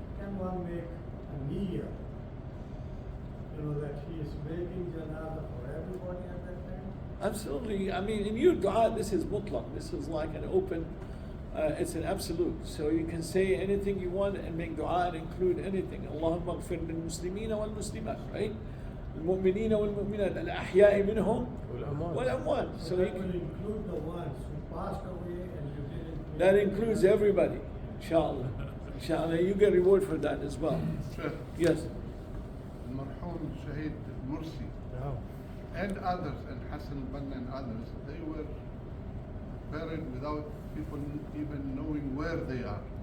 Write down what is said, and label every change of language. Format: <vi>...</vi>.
<en>Can one make a niyyah, that he is making janazah for everybody at that time? Absolutely. I mean, in your dua, this is mutlaq. This is like an open, it's an absolute. So you can say anything you want and make dua and include anything. Allahumma ghfir lil muslimina wal muslimat, right?</en> <ar>المؤمنين والمؤمنات الأحياء منهم والأموات.</ar> <en>So that you will can, include the ones who passed away and you didn't. that includes everybody. Inshallah. Inshallah, you get reward for that as well. Sheikh, Yes. المرحوم Shahid Mursi and others, and Hassan al-Banna and others, they were buried without people even knowing where they are.</en>